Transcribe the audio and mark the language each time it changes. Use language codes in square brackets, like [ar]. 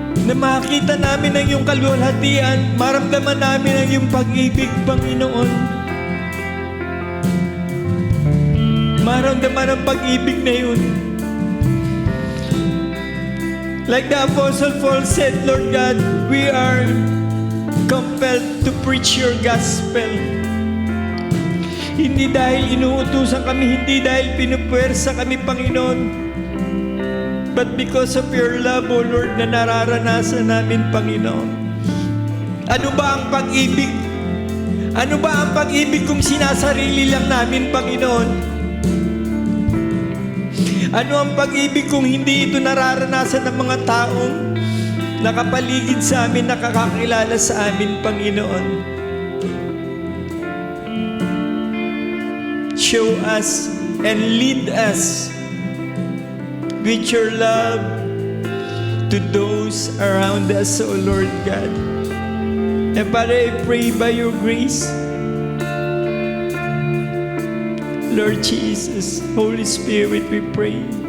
[tl] Na makita namin ang iyong kaluwalhatian, maramdaman namin ang iyong pag-ibig, Panginoon. Maramdaman ang pag-ibig na yun. [en] Like the Apostle Paul said, Lord God, we are compelled to preach your gospel. [tl] Hindi dahil inuutusan kami, hindi dahil pinupwersa kami, Panginoon, [en] but because of your love, O Lord, [tl] na nararanasan namin, Panginoon. Ano ba ang pag-ibig? Ano ba ang pag-ibig kung sinasarili lang namin, Panginoon? Ano ang pag-ibig kung hindi ito nararanasan ng mga taong nakapaligid sa amin, nakakakilala sa amin, Panginoon? [en] Show us and lead us with your love to those around us, O Lord God. And Father, I pray by your grace, Lord Jesus, Holy Spirit, we pray.